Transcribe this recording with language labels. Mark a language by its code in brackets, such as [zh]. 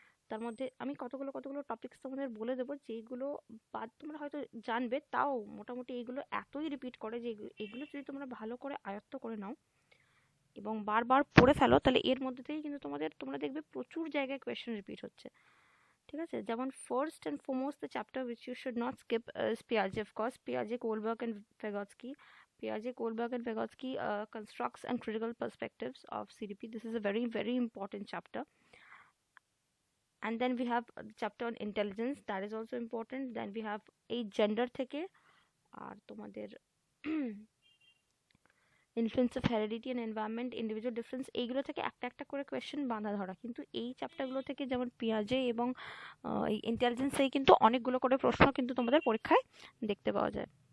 [bn] তার মধ্যে আমি কতগুলো টপিকস তোমাদের বলে দেবো, যেগুলো বাদ তোমরা হয়তো জানবে, তাও মোটামুটি এইগুলো এতই রিপিট করে যে এগুলো যদি তোমরা ভালো করে আয়ত্ত করে নাও এবং বারবার পড়ে ফেলো, তাহলে এর মধ্যে থেকেই কিন্তু তোমরা দেখবে প্রচুর জায়গায় কোয়েশ্চেন রিপিট হচ্ছে। ঠিক আছে, যেমন [en] First and foremost the chapter which you should not skip is পিয়াজে, of course পিয়াজে, কোলবার্গ and ভেগোৎস্কি. Piaget, Kohlberg and Vygotsky constructs and critical perspectives of CDP. This is a very important chapter. And then we have the chapter on intelligence, that is also important. Then we have a gender [bn] থেকে আর তোমাদের influence of heredity and environment, individual difference, এইগুলো থেকে একটা একটা করে question বাঁধা ধরা। কিন্তু এই চ্যাপ্টারগুলো থেকে যেমন পিয়াজে এবং এই ইন্টেলিজেন্সেই কিন্তু অনেকগুলো করে প্রশ্ন কিন্তু তোমাদের পরীক্ষায় দেখতে পাওয়া যায়।